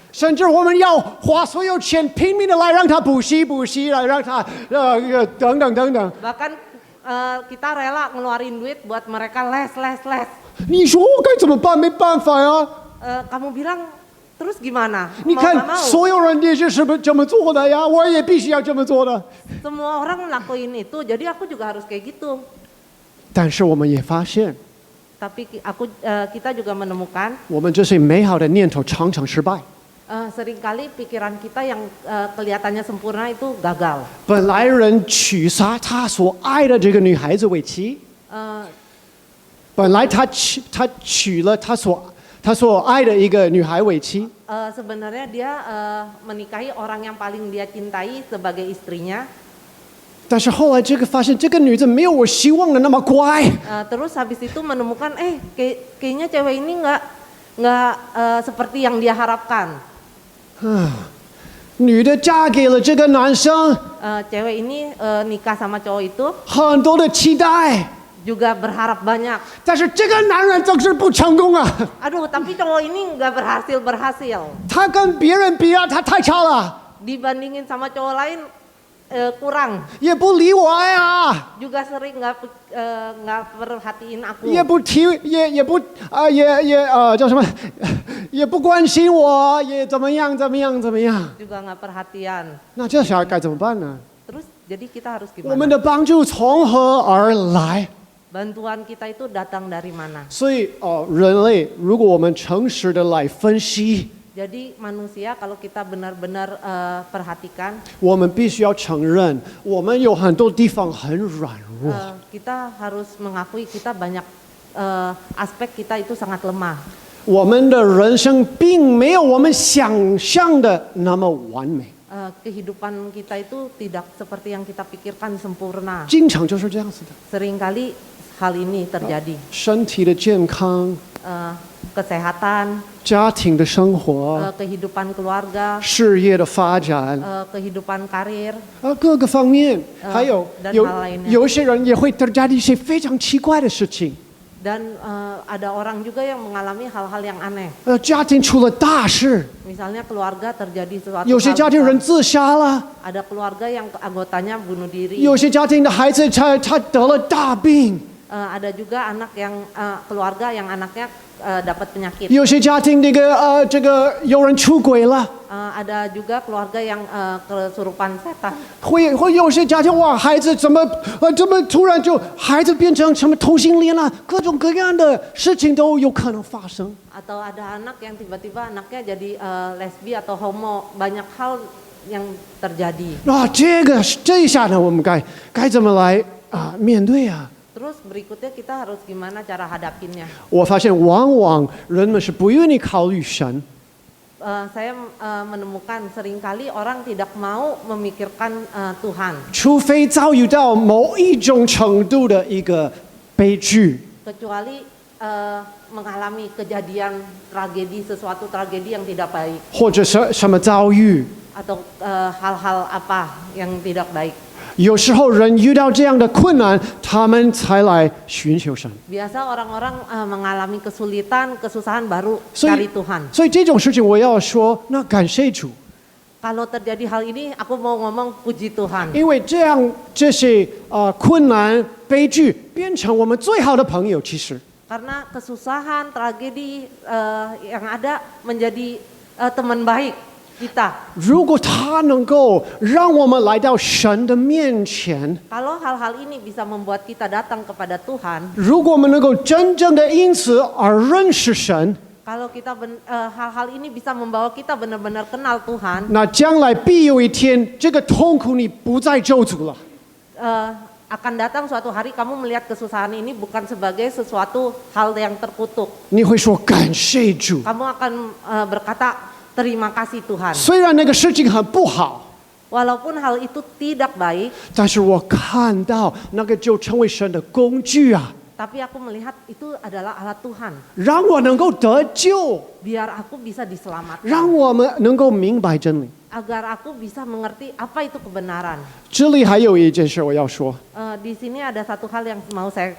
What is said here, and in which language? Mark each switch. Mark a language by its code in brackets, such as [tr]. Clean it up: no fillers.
[zh] 甚至我们要花所有钱拼命的来让他补习，来让他等等等等。 [id] Bahkan kita rela ngeluarin duit buat mereka les. [zh] 你说我该怎么办？没办法呀。 [id] Kamu bilang terus gimana? [zh] 你 [id] Mau [zh] 看 [id] nggak，mau? [zh] 所有人也是这么做的呀，我也必须要这么做的。 [id] Semua orang ngelakuin itu, jadi aku juga harus kayak gitu. [zh] 但是我们也发现， [id] Tapi kita juga menemukan [zh] 我们这些美好的念头常常失败。 [id] seringkali pikiran kita yang kelihatannya sempurna itu gagal. [zh] 本来人娶杀他所爱的这个女孩子为妻， 本来他娶了他所爱的一个女孩为妻， [id] Sebenarnya dia menikahi orang yang paling dia cintai sebagai istrinya. [zh] 但是后来发现这个女子没有我希望的那么乖。 [id] Terus habis itu menemukan kayaknya cewek ini nggak seperti yang dia harapkan. [zh] 女的嫁给了这个男生， [id] Cewek ini nikah sama cowok itu [zh] 很多的期待， [id] juga berharap banyak. [zh] 但是这个男人总是不成功啊。 [id] Aduh, tapi cowok ini nggak berhasil. [zh] 他跟别人比啊，他太差了， [id] Dibandingin sama cowok lain kurang. [zh] 也不理我呀， [id] Juga sering nggak perhatiin aku. [zh] 也不提，也不叫什么，也不关心我，也怎么样。 [id] Juga nggak perhatian. [zh] 那这小孩该怎么办呢？ [id] Terus jadi kita harus [zh] 我们 [id] gimana? [zh] 的帮助从何而来？ [id] Bantuan kita itu datang dari mana? [zh] 所以人类如果我们诚实的来分析， [id] Jadi manusia kalau kita benar-benar perhatikan, [zh] 我们必须要承认，我们有很多地方很软弱。 [id] kita harus mengakui kita banyak aspek kita itu sangat lemah. [zh] 我们的人生并没有我们想象的那么完美， [id] Kehidupan kita itu tidak seperti yang kita pikirkan sempurna. [zh] 经常就是这样子的。 [id] Seringkali hal ini terjadi. [zh] 身体的健康、 [id] Kesehatan, [zh] 家庭的生活、 [id] kehidupan keluarga, [zh] 事业的发展， [id] kehidupan karir, [zh] 各个方面，还有 [id] dan [zh] 有 [id] hal lainnya. [zh] 有些人也会 [id] terjadi [zh] 一些非常奇怪的事情。 [id] Dan ada orang juga yang mengalami hal-hal yang aneh. [zh] 家庭出了大事， [id] Misalnya keluarga terjadi sesuatu [zh] 有些 [id] hal [zh] 家庭人 [id] besar. [zh] 自杀了， [id] Ada keluarga yang anggotanya bunuh diri. [zh] 有些家庭的孩子他得了大病， [id] Ada juga anak yang keluarga yang anaknya dapat penyakit. [zh] 有些家庭这个有人出轨了， [id] Ada juga keluarga yang kesurupan setan. [zh] 会有些家庭哇，孩子怎么突然就孩子变成什么同性恋了，各种各样的事情都有可能发生。 [id] Atau ada anak yang tiba-tiba anaknya jadi lesbi atau homo. Banyak hal yang terjadi. [zh] 那这一下呢，我们该怎么来面对啊？ [id] Terus berikutnya kita harus gimana cara hadapinnya? [zh] 我发现往往人们是不愿意考虑神。 [id] Saya menemukan seringkali orang tidak mau memikirkan Tuhan. [zh] 除非遭遇到某一种程度的一个悲剧， [id] Kecuali mengalami kejadian tragedi, sesuatu tragedi yang tidak baik. [zh] 或者是什么遭遇。 [id] Atau hal-hal apa yang tidak baik. [zh] 有时候人遇到这样的困难，他们才来寻求神。 [id] Biasa orang-orang mengalami kesulitan, kesusahan baru [zh] 所 [id] cari [zh] 以 [id] Tuhan. [zh] 所以这种事情我要说，那感谢主， [id] Kalau terjadi hal ini, aku mau ngomong puji Tuhan. [zh] 因为这些困难悲剧变成我们最好的朋友。其实， [id] Karena kesusahan, tragedi yang ada menjadi teman baik kita. [zh] 如果他能够让我们来到神的面前， [id] Kalau hal-hal ini bisa membuat kita datang kepada Tuhan, [zh] 如果我们能够真正的因此而认识神， [id] kalau kita hal-hal ini bisa membawa kita benar-benar kenal Tuhan, [zh] 那将来必有一天，这个痛苦你不再咒诅了。 [id] akan datang suatu hari kamu melihat kesusahan ini bukan sebagai sesuatu hal yang terkutuk. [zh] 你会说感谢主， [id] Kamu akan berkata terima kasih Tuhan. [zh] 虽然那个事情很不好， [id] Walaupun hal itu tidak baik, [zh] 但是我看到那个就成为神的工具啊， [id] tapi aku melihat itu adalah alat Tuhan. [zh] 让我能够得救， [id] Biar aku bisa diselamatkan. [zh] 让我们能够明白真理。 [id] Agar aku bisa mengerti apa itu kebenaran. [zh] 这里还有一件事我要说， [id] Di sini ada satu hal yang mau saya